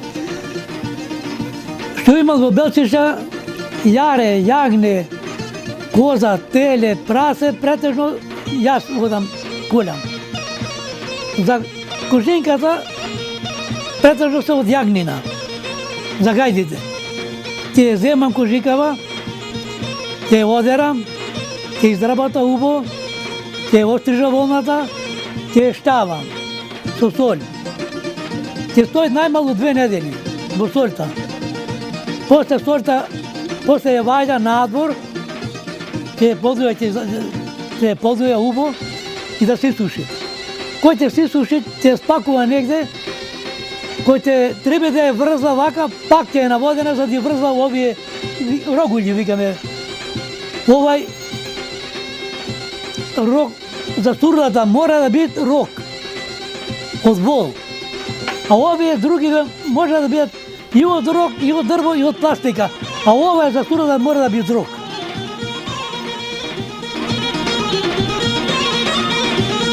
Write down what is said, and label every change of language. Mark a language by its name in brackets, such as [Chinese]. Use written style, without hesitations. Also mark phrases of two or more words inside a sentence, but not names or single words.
[Macedonian] Што имам у Белчиша, јаре, јагне, коза, теле, прасе, претежно ја водам куљам. За кожинката претежно се од јагнина, за гајдите. Те земам кожинкава, те одерам, те израбата убо, те острижа волната, те штавам. Со соль. Ќе стои најмалку 2 недели во сольта. После сольта, после ја ваѓа надвор, ќе подуја убо и да се суши. Кој ќе се суши, ќе спакува негде, кој ќе треба да ја врза вака, пак ќе е наводена за да ја врза овие рогулји, викаме. Овај рог за турлата мора да биде рог од вол. А ове други може да бити и од рок, и од дрво, и од пластика. А ова је за то да мора да бити рок.